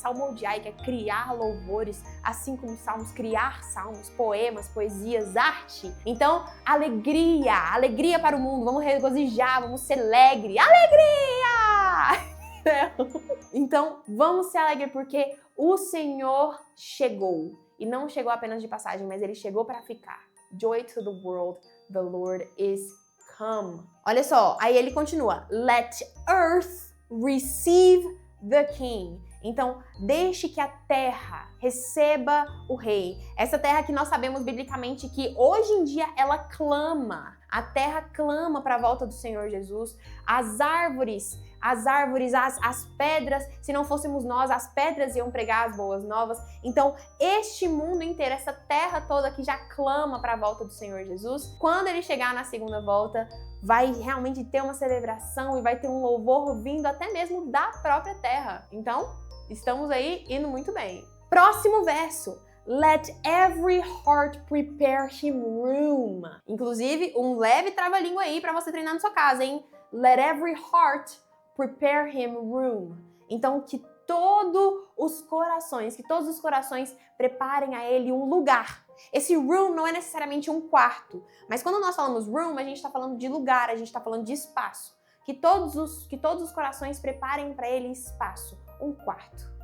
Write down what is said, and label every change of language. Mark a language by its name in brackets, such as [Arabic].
[Portuguese] Salmodiai, que é criar louvores, assim como salmos, criar salmos, poemas, poesias, arte. Então, alegria, alegria para o mundo. Vamos regozijar, vamos ser alegre. Alegria! Então, vamos ser alegres porque o Senhor chegou. E não chegou apenas de passagem, mas ele chegou para ficar. [English] Joy to the world, the Lord is come. [Portuguese] Olha só, aí ele continua. [English] Let earth receive the king. [Portuguese] Então, deixe que a terra receba o rei. Essa terra que nós sabemos biblicamente que hoje em dia ela clama. A terra clama para a volta do Senhor Jesus. As árvores, as pedras, se não fôssemos nós, as pedras iam pregar as boas novas. Então, este mundo inteiro, essa terra toda que já clama para a volta do Senhor Jesus, quando ele chegar na segunda volta, vai realmente ter uma celebração e vai ter um louvor vindo até mesmo da própria terra. Então, estamos aí indo muito bem. Próximo verso. [English] Let every heart prepare him room. [Portuguese] Inclusive, um leve trava-língua aí para você treinar na sua casa, hein? [English] Let every heart prepare him room. [Portuguese] Então, que todos os corações preparem a ele um lugar. Esse room não é necessariamente um quarto, mas quando nós falamos room, a gente está falando de lugar, a gente está falando de espaço. Que todos os corações preparem para ele espaço, um quarto.